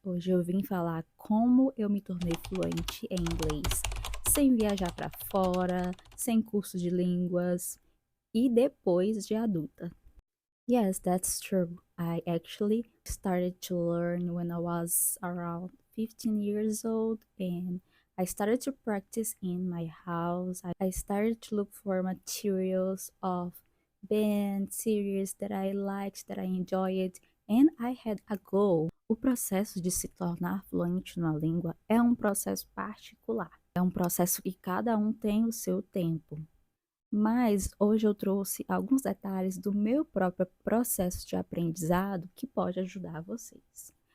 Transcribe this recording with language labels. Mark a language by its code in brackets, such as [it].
[pt] Hoje eu vim falar como eu me tornei fluente em inglês, sem viajar para fora, sem curso de línguas e depois de adulta. [en] Yes, that's true. I actually started to learn when I was around 15 years old and I started to practice in my house. I started to look for materials of band series that I liked, that I enjoyed, and I had a goal. [pt] O processo de se tornar fluente numa língua é um processo particular. É um processo que cada um tem o seu tempo. Mas hoje eu trouxe alguns detalhes do meu próprio processo de aprendizado que pode ajudar vocês.